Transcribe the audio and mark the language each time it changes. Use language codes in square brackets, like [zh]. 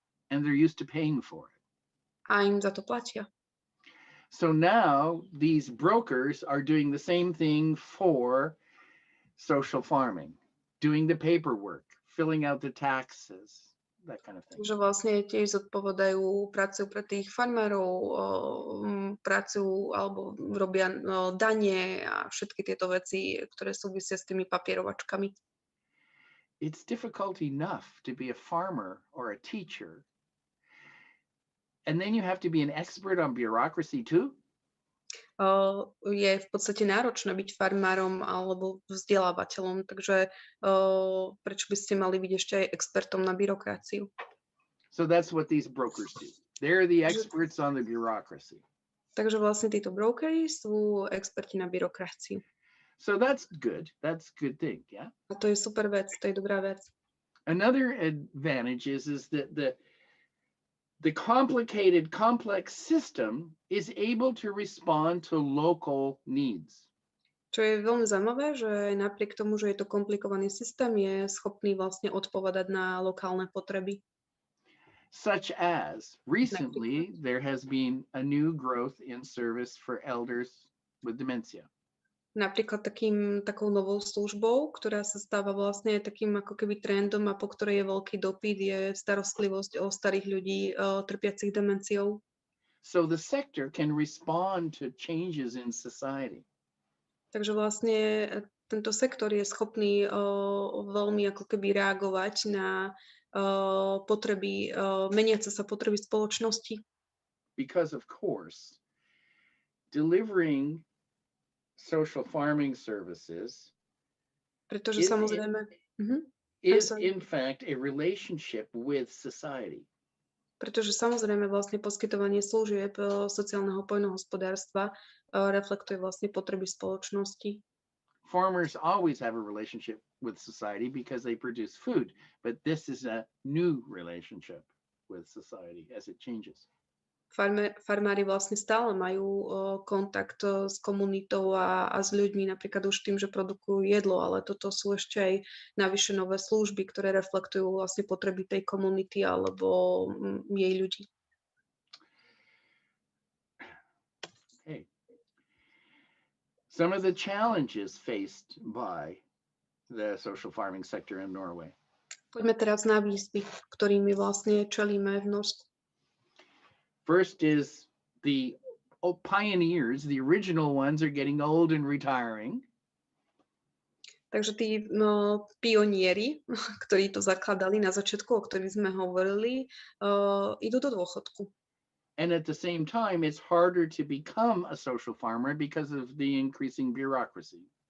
[en] And they're used to paying for it. [sk] A im za to platia. [en] So now these brokers are doing the same thing for social farming, doing the paperwork, filling out the taxes, that kind of thing. [sk] Takže vlastne tiež zodpovedajú, pracujú pre tých farmárov, pracujú alebo robia dane a všetky tieto veci, ktoré súvisia s tými papierovačkami. [en] It's difficult enough to be a farmer or a teacher, and then you have to be an expert on bureaucracy too? [sk] Je v podstate náročné byť farmárom alebo vzdelávateľom, takže prečo by ste mali byť ešte aj expertom na byrokraciu? [en] So that's what these brokers do. They're the experts on the bureaucracy. [sk] Takže vlastne títo brokery sú experti na byrokraciu. [en] So that's good. That's a good thing, yeah? [sk] A to je super vec, to je dobrá vec. [en] Another advantage is that the complicated, complex system is able to respond to local needs. [sk] Čo je veľmi zaujímavé, že napriek tomu, že je to komplikovaný systém, je schopný vlastne odpovedať na lokálne potreby. [en] Such as, recently, there has been a new growth in service for elders with dementia. [sk] Napríklad takou novou službou, ktorá sa stáva vlastne takým ako keby trendom a po ktorej je veľký dopyt, je starostlivosť o starých ľudí trpiacich demenciou. [en] So the sector can respond to changes in society. [sk] Takže vlastne tento sektor je schopný veľmi ako keby reagovať na potreby, meniace sa potreby spoločnosti. [en] Because of course, delivering social farming services [sk] Pretože samozrejme... [en] is in fact a relationship with society. [sk] Pretože samozrejme vlastne poskytovanie služieb sociálneho poľnohospodárstva reflektuje vlastne potreby spoločnosti. [en] Farmers always have a relationship with society because they produce food, but this is a new relationship with society as it changes. [sk] Farmári vlastne stále majú kontakt s komunitou a s ľuďmi, napríklad už tým, že produkujú jedlo, ale toto sú ešte aj navyše nové služby, ktoré reflektujú vlastne potreby tej komunity alebo jej ľudí. [en] Okay. Some of the challenges faced by the social farming sector in Norway. [sk] Poďme teraz na výzvy, ktorými vlastne čelíme v Norsku. [en] First is the pioneers, the original ones are getting old and retiring. [sk] Takže tí pionieri, ktorí to zakladali na začiatku, o ktorých sme hovorili, idú do dôchodku. [en] And at the same time, it's harder to become a social farmer because of the increasing bureaucracy.